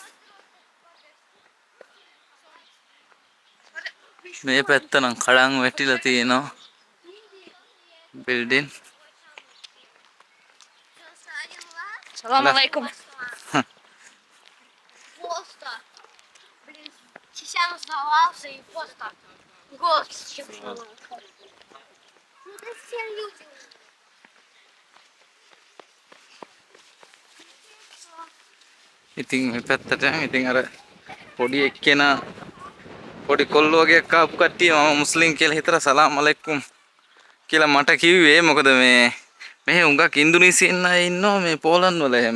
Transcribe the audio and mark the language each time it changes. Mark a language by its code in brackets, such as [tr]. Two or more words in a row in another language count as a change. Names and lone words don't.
[si] මේ පැත්ත නම් කඩන් වැටිලා තියෙනවා බිල්ඩින්. [ar] سلام عليكم. Posta. [ru] Блин, сейчас сдавался и просто голос чипнул. Ну да все люди. [si] ඉතින් මේ පැත්තට ඉතින් අර පොඩි එක්කෙනා පොඩි කොල්ලෝ වගේ කාපු කට්ටිය මම මුස්ලිම් කියලා හිතලා [ar] سلام عليكم [si] කියලා මට කිව්වේ. මොකද මේ මෙහෙ උඟක් ඉන්දුනීසියෙන් අය ඉන්නවා මේ පෝලන්ඩ් වල එහෙම.